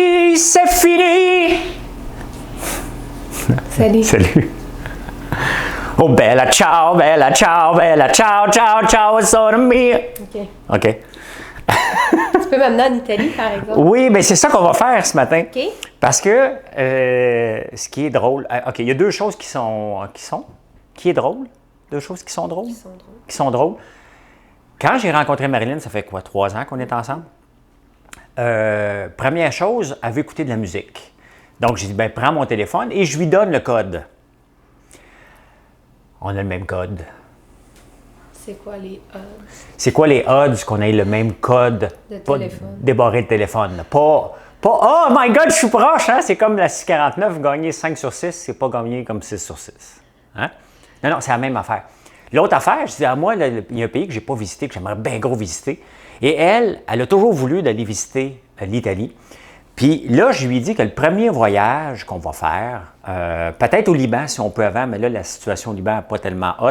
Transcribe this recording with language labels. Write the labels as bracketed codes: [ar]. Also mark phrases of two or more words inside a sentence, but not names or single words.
[fr] aujourd'hui, c'est fini. Salut. Salut. [it] Oh, bella ciao, ciao, ciao, ciao, sono mia. [fr] OK. OK. Tu peux m'amener en Italie, par exemple? Oui, mais c'est ça qu'on va faire ce matin. OK. Parce que ce qui est drôle, OK, il y a deux choses qui est drôle, deux choses qui sont drôles. Qui sont drôles. Quand j'ai rencontré Marilyn, ça fait quoi, 3 ans qu'on est ensemble? Première chose, elle veut écouter de la musique. Donc, j'ai dit, ben, prends mon téléphone et je lui donne le code. On a le même code. C'est quoi les C'est quoi les odds qu'on ait le même code? de Pas téléphone? débarrer le téléphone. Pas, [en] oh my God, [fr] je suis proche, hein? C'est comme la 649, gagner 5 sur 6, c'est pas gagner comme 6 sur 6. Hein? Non, c'est la même affaire. L'autre affaire, je dis à moi, il y a un pays que je n'ai pas visité, que j'aimerais bien gros visiter. Et elle a toujours voulu d'aller visiter l'Italie. Puis là, je lui ai dit que le premier voyage qu'on va faire, peut-être au Liban si on peut avant, mais là, la situation au Liban n'est pas tellement haute.